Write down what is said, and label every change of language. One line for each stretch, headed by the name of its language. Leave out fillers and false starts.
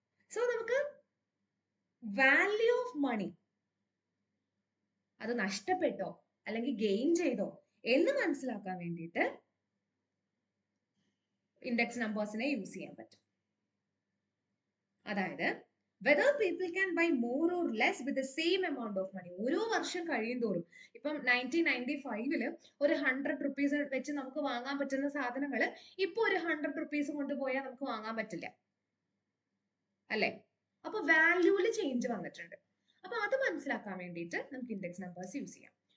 Malayalam: So നമുക്ക് value of money അത് നഷ്ടപ്പെട്ടോ അല്ലെങ്കിൽ ഗെയിൻ ചെയ്തോ എന്ന് മനസ്സിലാക്കാൻ വേണ്ടിയിട്ട് ഇൻഡെക്സ് നമ്പേഴ്സിനെ യൂസ് ചെയ്യാൻ പറ്റും. അതായത്
English: whether people can buy more or less with the same amount of money.
Malayalam: ഓരോ വർഷം കഴിയും തോറും, ഇപ്പം 1995 ഒരു 100 റുപ്പീസ് വെച്ച് നമുക്ക് വാങ്ങാൻ പറ്റുന്ന സാധനങ്ങൾ ഇപ്പൊ ഒരു 100 റുപ്പീസ് കൊണ്ടുപോയാൽ നമുക്ക് വാങ്ങാൻ പറ്റില്ല അല്ലെ. അപ്പൊ വാല്യൂല് ചേഞ്ച് വന്നിട്ടുണ്ട്. അപ്പൊ അത് മനസ്സിലാക്കാൻ വേണ്ടിയിട്ട് നമുക്ക് ഇൻഡെക്സ് നമ്പേഴ്സ് യൂസ് ചെയ്യാം.